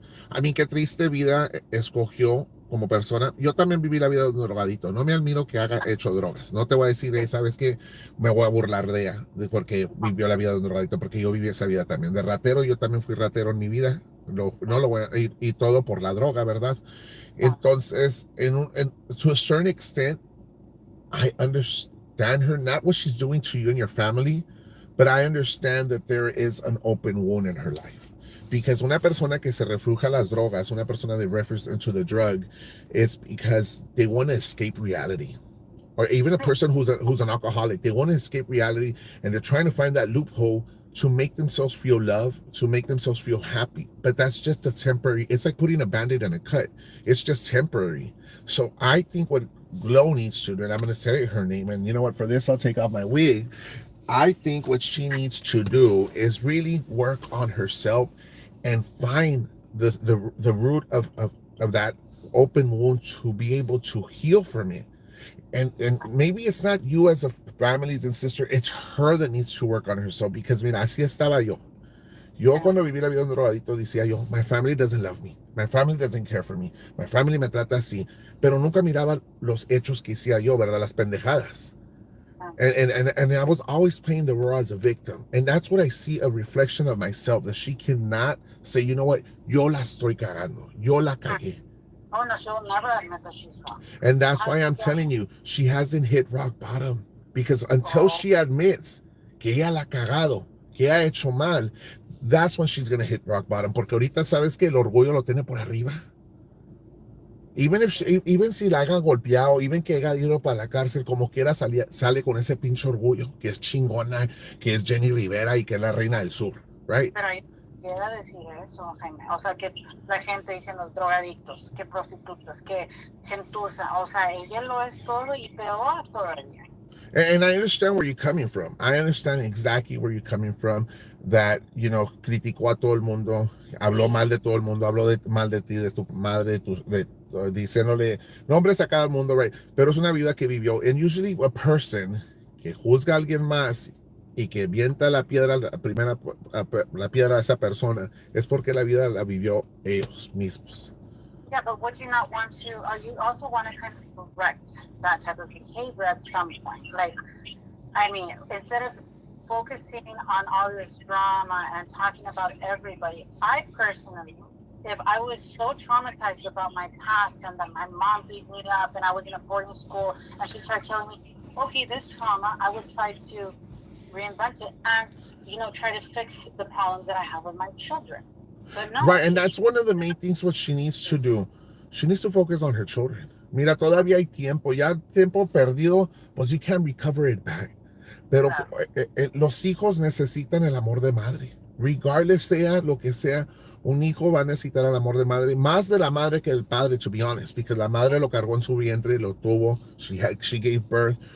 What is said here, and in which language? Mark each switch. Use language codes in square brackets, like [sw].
[es] A mí qué triste vida escogió como persona. Yo también viví la vida de un drogadito. No me admiro que haya hecho drogas. No te voy a decir, ¿sabes qué? Me voy a burlar de ella porque vivió la vida de un drogadito, porque yo viví esa vida también. De ratero, yo también fui ratero en mi vida. No lo voy a, y todo por la droga, ¿verdad? [en] Entonces, to a certain extent, I understand her, not what she's doing to you and your family, But I understand that there is an open wound in her life. Because [es] una persona que se refugia a las drogas, una persona [en] that refers into the drug, it's because they want to escape reality. Or even a person who's an alcoholic, they want to escape reality, and they're trying to find that loophole to make themselves feel love, to make themselves feel happy. But that's just a temporary. It's like putting a band-aid on a cut. It's just temporary. So I think what Glow needs to do, and I'm going to say her name, and you know what? For this, I'll take off my wig. I think what she needs to do is really work on herself and find the root of that open wound to be able to heal from it. And maybe it's not you as a families and sister, it's her that needs to work on herself. [es] Because mira, así estaba yo. Yo cuando viví la vida de un drogadito decía yo, [en] my family doesn't love me, my family [es] doesn't care for me, my family me trata así, pero nunca miraba los hechos que hacía yo, ¿verdad? Las pendejadas. [en] And I was always playing the role as a victim. And that's what I see, a reflection of myself, that she cannot say, you know what, [es] yo la estoy cagando, yo la cagué. [en] Oh no, she'll never admit that she's wrong. And that's why I'm telling you, she hasn't hit rock bottom. Because until she admits [es] que ella la ha cagado, que ha hecho mal, [en] that's when she's going to hit rock bottom. [es] Porque ahorita sabes que el orgullo lo tiene por arriba. Even si la hagan golpeado, even que haya ido para la cárcel, como quiera sale con ese pinche orgullo, que es chingona, que es Jenny Rivera y que es la reina del sur, [en] right? [es] Pero hay que decir eso, Jaime. O sea, que la gente dice los drogadictos, que prostitutas, que gentuza. O sea, ella lo es todo y peor todavía. [en] And I understand where you're coming from. I understand exactly where you're coming from. [es] That, [en] you know, [es] criticó a todo el mundo, habló mal de todo el mundo, habló mal de ti, de tu madre, diciéndole nombres a cada mundo, [en] right? [es] Pero es una vida que vivió. [en] And usually a person [es] que juzga a alguien más y que vienta la piedra, la piedra a esa persona, es porque la vida la vivió ellos mismos. [en] Yeah, but would you not want to, or you also want to kind of correct that type of behavior at some point? Like, I mean, instead of focusing on all this drama and talking about everybody, I personally, if I was so traumatized about my past and that my mom beat me up and I was in a boarding school and she tried killing me, okay, this trauma, I would try to reinvent it and, you know, try to fix the problems that I have with my children. No, right, and that's one of the main things what she needs to do. She needs to focus on her children. [es] Mira, todavía hay tiempo, ya tiempo perdido, pues [en] you can recover it back. [es] Pero los hijos necesitan el amor de madre. [en] Regardless [es] sea lo que sea, un hijo va a necesitar el amor de madre, más de la madre que el padre, [en] to be honest, because [es] la madre lo cargó en su vientre, lo tuvo, [en] she gave birth.